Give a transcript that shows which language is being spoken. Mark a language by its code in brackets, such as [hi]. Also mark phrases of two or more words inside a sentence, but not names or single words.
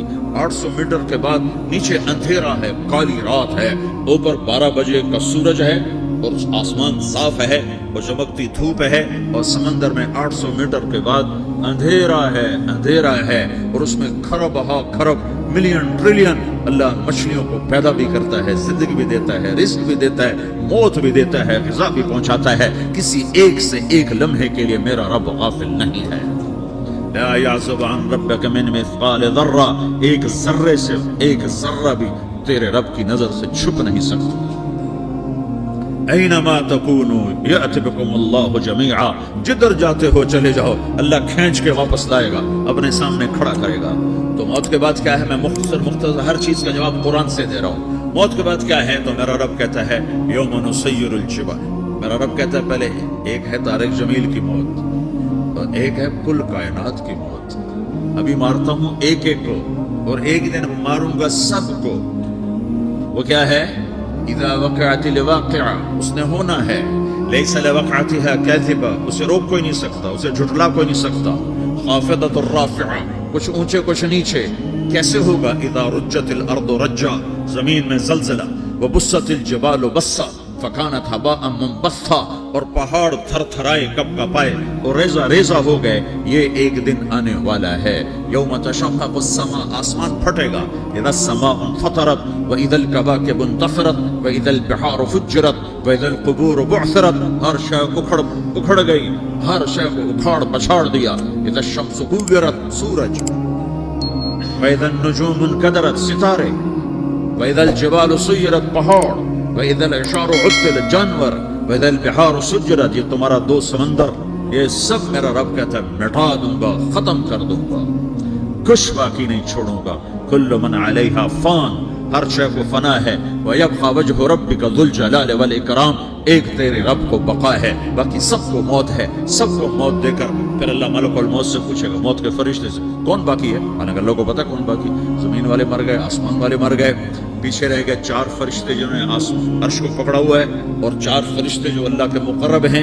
[ur] 800 میٹر کے بعد نیچے اندھیرا ہے، کالی رات ہے، اوپر 12 بجے کا سورج ہے اور آسمان صاف ہے اور چمکتی دھوپ ہے، اور سمندر میں 800 میٹر کے بعد اندھیرا ہے اور اس میں کھرب ہا کھرب [en] million trillion [ur] اللہ مچھلیوں کو پیدا بھی کرتا ہے، زندگی بھی دیتا ہے، رزق بھی دیتا ہے، موت بھی دیتا ہے، غذا بھی پہنچاتا ہے. کسی ایک سے ایک لمحے کے لیے میرا رب غافل نہیں ہے. [ar] لا يعزب عن ربك من مثقال ذرة. [ur] ایک ذرے سے ایک ذرہ بھی تیرے رب کی نظر سے چھپ نہیں سکتا. [ar] أينما تكونوا يأت بكم الله جميعا. [ur] جدھر جاتے ہو چلے جاؤ، اللہ کھینچ کے واپس لائے گا، اپنے سامنے کھڑا کرے گا. تو موت کے بعد کیا ہے? میں مختصر ہر چیز کا جواب قرآن سے دے رہا ہوں. موت کے بعد کیا ہے? تو میرا رب کہتا ہے [ar] يوم نسير الجبال. [ur] میرا رب کہتا ہے پہلے ایک ہے طارق جمیل کی موت اور ایک ہے کل کائنات کی موت. ابھی مارتا ہوں ایک ایک کو اور ایک دن ماروں گا سب کو. وہ کیا ہے? [ar] إذا وقعت الواقعة. [ur] اس نے ہونا ہے. [ar] ليس لوقعتها كاذبة. [ur] اسے روک کوئی نہیں سکتا، اسے جھٹلا کوئی نہیں سکتا. [ar] خافضة رافعة. [ur] کچھ اونچے کچھ نیچے. کیسے ہوگا? [ar] إذا رجت الأرض رجا. [ur] زمین میں زلزلہ. [ar] وبست الجبال بسا فكانت هباء منبثا. [ur] اور پہاڑ تھرتھرائے کب کپائے اور ریزہ ریزہ ہو گئے. یہ ایک دن آنے والا ہے. [ar] يوم تشقق السماء. [ur] آسمان پھٹے گا. [ar] إذا السماء انفطرت وإذا الكواكب انتثرت وإذا البحار فجرت وإذا القبور بعثرت. [ur] ہر شے اکھڑ گئی، ہر شے کو اکھاڑ پچھاڑ دیا. [ar] إذا الشمس كورت. सूरज। وإذا النجوم انكدرت. सितारे। وإذا الجبال سيرت. पहाड़। وإذا العشار عطلت. जानवर। وإذا البحار سجرت. [ur] یہ تمہارا دو سمندر، یہ سب میرا رب کہتا ہے مٹا دوں گا، ختم کر دوں گا، کچھ باقی نہیں چھوڑوں گا. [ar] كل من عليها فان. [ur] ہر شے کو فنا ہے. [ar] ويبقى وجه ربك ذو الجلال والإكرام. [ur] ایک تیرے رب کو بقا ہے، باقی سب کو موت ہے. سب کو موت دے کر پھر اللہ ملک الموت سے پوچھے گا، موت کے فرشتے سے، کون باقی ہے? حالانکہ اللہ کو پتا کون باقی۔ زمین والے مر گئے، آسمان والے مر گئے، پیچھے رہ گئے 4 فرشتے جنہوں نے عرش کو پکڑا ہوا ہے اور 4 فرشتے جو اللہ کے مقرب ہیں.